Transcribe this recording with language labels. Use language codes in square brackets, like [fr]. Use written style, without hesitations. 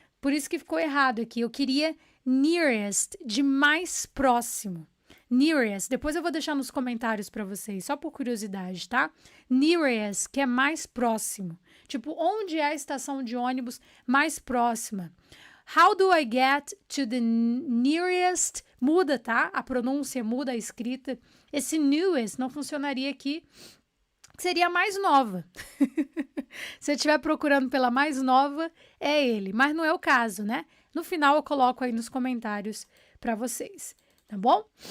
[pt] Por isso que ficou errado aqui. Eu queria nearest, de mais próximo. Nearest, depois eu vou deixar nos comentários pra vocês, só por curiosidade, tá? Nearest, que é mais próximo. Tipo, onde é a estação de ônibus mais próxima? [en] How do I get to the nearest? [pt] Muda, tá? A pronúncia muda, a escrita. Esse newest não funcionaria aqui, seria a mais nova. Se você estiver procurando pela mais nova, é ele. Mas não é o caso, né? No final eu coloco aí nos comentários para vocês, tá bom?